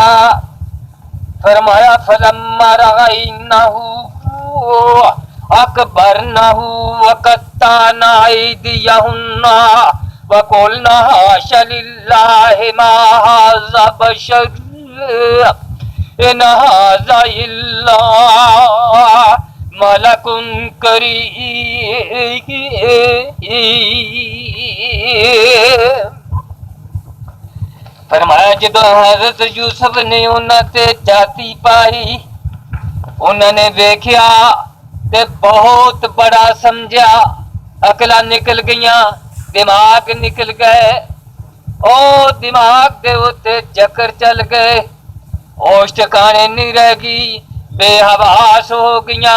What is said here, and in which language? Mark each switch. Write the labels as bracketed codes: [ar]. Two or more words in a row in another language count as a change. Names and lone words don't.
[ar] فرمایا فلما رأينه أكبرنه وقطعن أيديهن وقلن حاش لله ما هذا بشر إن هذا إلا ملك كريم. [pa] فرمایا جدوں حضرت یوسف نے انہوں نے جاتی پائی، انہوں نے ویکھیا تے بہت بڑا سمجھا، عقلاں نکل گئیاں، دماغ نکل گئے، او دماغ دے اتے چکر چل گئے، ہوش ٹھکانے نہیں رہ گئی، بےحواس ہو گئیاں.